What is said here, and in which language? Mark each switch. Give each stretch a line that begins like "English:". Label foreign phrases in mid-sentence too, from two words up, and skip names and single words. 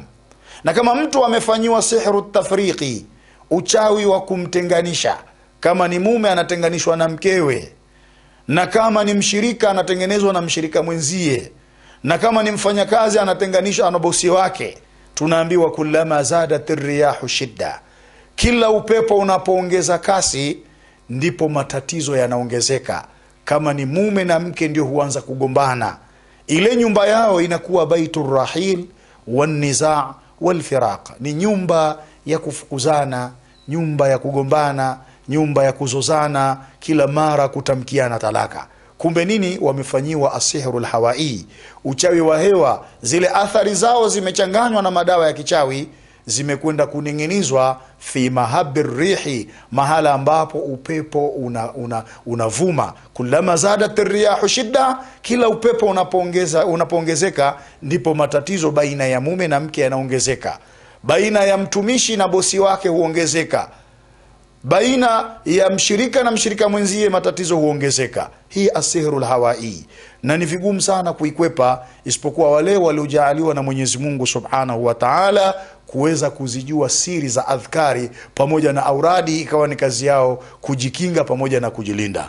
Swahili: Na kama mtu amefanyiwa
Arabic: sihru tafriqi,
Swahili: uchawi wa kumtenganisha, kama ni mume anatenganishwa na mkewe, na kama ni mshirika anatengenezwa na mshirika mwenzie, na kama ni mfanyakazi anatenganishwa na bosi wake, tunaambiwa
Arabic: kullama zadat ar-riyahu shidda,
Swahili: kila upepo unapoongeza kasi ndipo matatizo yanaongezeka. Kama ni mume na mke ndio huanza kugombana, ile nyumba yao inakuwa
Arabic: baitur rahil wan nizaa wal firaq,
Swahili: ni nyumba ya kufukuzana, nyumba ya kugombana, nyumba ya kuzozana, kila mara kutamkiana talaka. Kumbe nini? Wamefanyiwa
Arabic: asihrul hawai,
Swahili: uchawi wa hewa. Zile athari zao zimechanganywa na madawa ya kichawi, zimekwenda kuning'inizwa
Arabic: fi mahabbir rihi,
Swahili: mahala ambapo upepo unavuma.
Arabic: Kullama zadat ar-riyahu shidda,
Swahili: kila upepo unapoongezeka ndipo matatizo baina ya mume na mke yanaongezeka, baina ya mtumishi na bosi wake huongezeka, baina ya mshirika na mshirika mwenzie matatizo huongezeka. Hii
Arabic: asihrul hawai,
Swahili: na ni vigumu sana kuikwepa isipokuwa wale waliojaaliwa na Mwenyezi Mungu
Arabic: Subhanahu wa Ta'ala
Swahili: kuweza kuzijua siri za adhkari pamoja na auradi, ikawa ni kazi yao kujikinga pamoja na kujilinda.